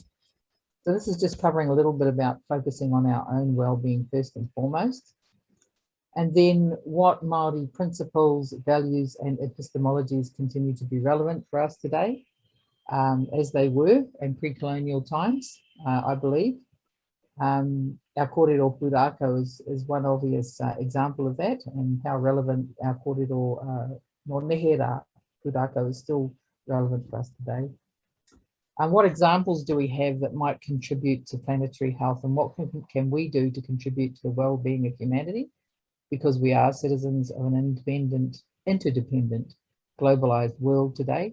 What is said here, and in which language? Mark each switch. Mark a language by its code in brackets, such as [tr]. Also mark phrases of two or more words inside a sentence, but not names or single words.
[en] So this is just covering a little bit about focusing on our own well-being first and foremost, and then what Māori principles, values and epistemologies continue to be relevant for us today, as they were in pre-colonial times, I believe. Our [mi] kōrero pūrākau [en] is one obvious example of that, and how relevant our [mi] kōrero no nehera pūrākau [en] is still relevant for us today. What examples do we have that might contribute to planetary health, and what can we do to contribute to the well-being of humanity? Because we are citizens of an independent, interdependent, globalised world today.